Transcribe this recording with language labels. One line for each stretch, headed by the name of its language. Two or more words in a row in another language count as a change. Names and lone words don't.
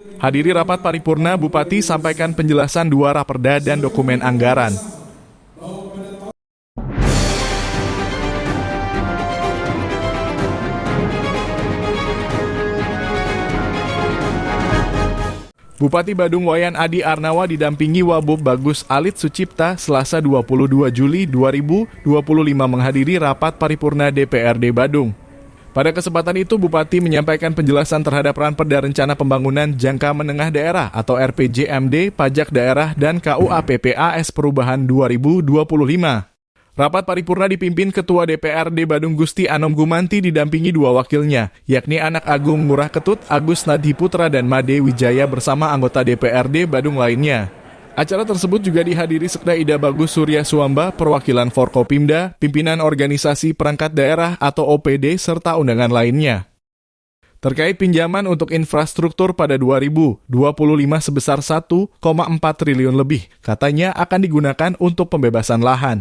Indonesian: Hadiri rapat paripurna, Bupati sampaikan penjelasan 2 raperda dan dokumen anggaran. Bupati Badung Wayan Adi Arnawa didampingi Wabub Bagus Alit Sucipta Selasa 22 Juli 2025 menghadiri rapat paripurna DPRD Badung. Pada kesempatan itu, Bupati menyampaikan penjelasan terhadap Ranperda Rencana Pembangunan Jangka Menengah Daerah atau RPJMD, Pajak Daerah, dan KUA PPAS Perubahan 2025. Rapat paripurna dipimpin Ketua DPRD Badung Gusti Anom Gumanti didampingi 2 wakilnya, yakni Anak Agung Ngurah Ketut, Agus Nadhi Putra, dan Made Wijaya bersama anggota DPRD Badung lainnya. Acara tersebut juga dihadiri Sekda Ida Bagus Surya Suamba, perwakilan Forkopimda, pimpinan organisasi perangkat daerah atau OPD, serta undangan lainnya. Terkait pinjaman untuk infrastruktur pada 2025 sebesar 1,4 triliun lebih, katanya akan digunakan untuk pembebasan lahan.